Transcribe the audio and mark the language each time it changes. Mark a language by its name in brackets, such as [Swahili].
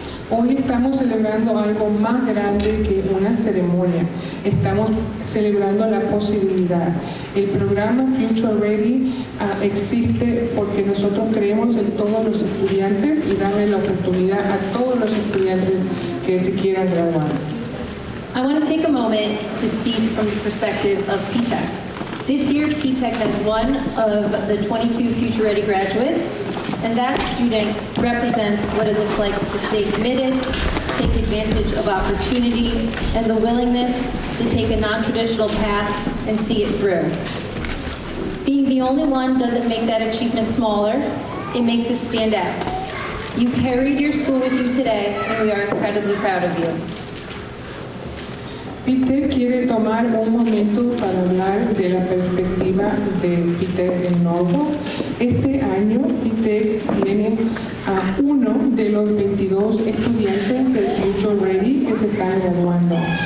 [Spanish] Hoy estamos celebrando algo más grande que una ceremonia. Estamos celebrando la posibilidad. El programa Future Ready existe porque nosotros creemos en todos los estudiantes y darle la oportunidad a todos los estudiantes que se quieran graduar. [English] I want to take a moment to speak from the perspective of P-Tech. This year, P-Tech has one of the 22 Future Ready graduates, and that student represents what it looks like to stay committed, take advantage of opportunity, and the willingness to take a non-traditional path and see it through. Being the only one doesn't make that achievement smaller, it makes it stand out. You carried your school with you today, and we are incredibly proud of you. [Spanish] Peter quiere tomar un momento para hablar de la perspectiva de Peter en Norwalk. Este año Peter tiene a uno de los 22 estudiantes del Future Ready que se están graduando.